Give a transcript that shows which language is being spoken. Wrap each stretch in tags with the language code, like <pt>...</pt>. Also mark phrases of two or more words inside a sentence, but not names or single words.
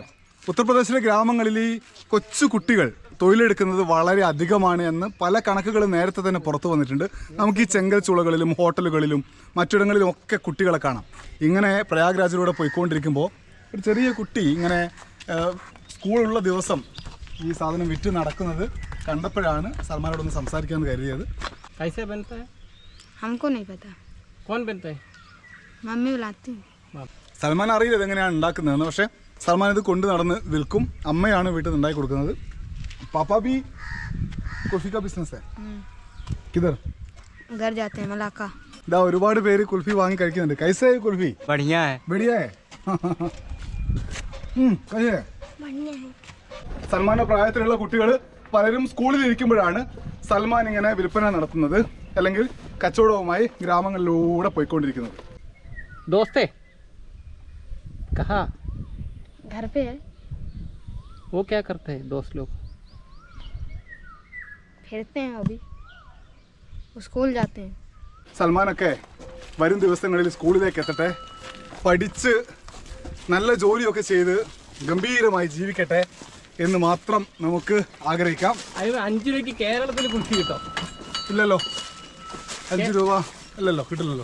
<ml>ഉത്തർപ്രദേശിലെ ഗ്രാമങ്ങളിൽ ഈ കൊച്ചു കുട്ടികൾ തൊഴിലെടുക്കുന്നത് വളരെ അധികമാണ് എന്ന് പല കണക്കുകളും നേരത്തെ തന്നെ പുറത്തു വന്നിട്ടുണ്ട്. നമുക്ക് ഈ ചെങ്കൽ ചുളകളിലും ഹോട്ടലുകളിലും മറ്റിടങ്ങളിലും ഒക്കെ കുട്ടികളെ കാണാം. ഇങ്ങനെ പ്രയാഗ്രാജിലൂടെ പോയിക്കൊണ്ടിരിക്കുമ്പോൾ ഒരു ചെറിയ കുട്ടി ഇങ്ങനെ സ്കൂളുള്ള ദിവസം ഈ സാധനം വിറ്റ് നടക്കുന്നത് കണ്ടപ്പോഴാണ് സൽമാനോടൊന്ന് സംസാരിക്കാമെന്ന് കരുതിയത്.</ml> <hi>कैसे बनता है? हमको नहीं पता. कौन बनता है? मम्मी बुलाती.</hi> <ml>സൽമാൻ അറിയില്ല ഇതെങ്ങനെയാണ് ഉണ്ടാക്കുന്നതെന്ന്. പക്ഷേ സൽമാൻ ഇത് കൊണ്ട് നടന്ന് വിൽക്കും. അമ്മയാണ് വീട്ടിൽ നിന്ന് ഉണ്ടാക്കി കൊടുക്കുന്നത്.</ml> <hi>पापा भी कुल्फी का बिजनेस है. किधर? घर जाते हैं मलाका.</hi> <ml>ഇതാ ഒരുപാട് പേര് കുൽഫി വാങ്ങി കഴിക്കുന്നുണ്ട്.</ml> <hi>कैसे है कुल्फी? बढ़िया है. बढ़िया है. कैसे है? बढ़िया है.</hi> <ml>സൽമാന്റെ പ്രായത്തിലുള്ള കുട്ടികൾ പലരും സ്കൂളിൽ ഇരിക്കുമ്പോഴാണ് സൽമാൻ ഇങ്ങനെ വിൽപ്പന നടത്തുന്നത് അല്ലെങ്കിൽ കച്ചവടവുമായി ഗ്രാമങ്ങളിലൂടെ പോയിക്കൊണ്ടിരിക്കുന്നത്.</ml> <hi>दोस्ते कहाँ? घर पे है. वो क्या करते हैं दोस्त लोग? फिरते हैं अभी. स्कूल जाते हैं.</hi> <ml>സൽമാനൊക്കെ വരും ദിവസങ്ങളിൽ സ്കൂളിലേക്ക് എത്തട്ടെ, പഠിച്ച് നല്ല ജോലിയൊക്കെ ചെയ്ത് ഗംഭീരമായി ജീവിക്കട്ടെ എന്ന് മാത്രം നമുക്ക് ആഗ്രഹിക്കാം. അയ്യോ 5 രൂപയ്ക്ക് കേരളത്തിൽ കുൽഫി കിട്ടും? ഇല്ലല്ലോ, 5 രൂപ അല്ലല്ലോ, കിട്ടില്ലല്ലോ.</ml>